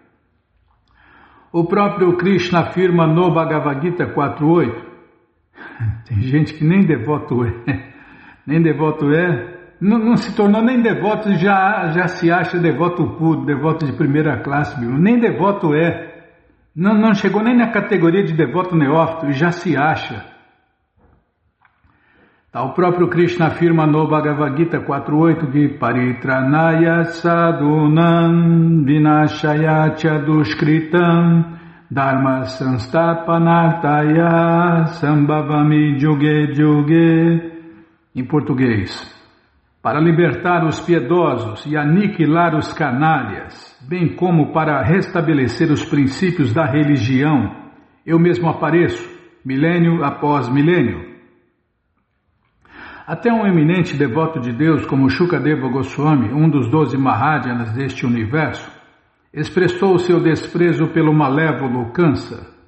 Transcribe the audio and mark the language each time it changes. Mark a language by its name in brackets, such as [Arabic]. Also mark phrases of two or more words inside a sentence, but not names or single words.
[Portuguese] O próprio Krishna afirma no Bhagavad Gita 4.8, tem gente que nem devoto é, não se tornou nem devoto, já se acha devoto puro, devoto de primeira classe, nem devoto é. Não chegou nem na categoria de devoto neófito e já se acha. O próprio Krishna afirma no Bhagavad Gita 4.8 que [Sanskrit] परित्राणाय साधूनां विनाशाय च दुष्कृताम् धर्मसंस्थापनार्थाय सम्भवामि युगे युगे. [Portuguese] Em português, para libertar os piedosos e aniquilar os canalhas, bem como para restabelecer os princípios da religião, eu mesmo apareço, milênio após milênio. Até um eminente devoto de Deus como Shukadeva Goswami, um dos 12 Mahājanas deste universo, expressou seu desprezo pelo malévolo Kansa.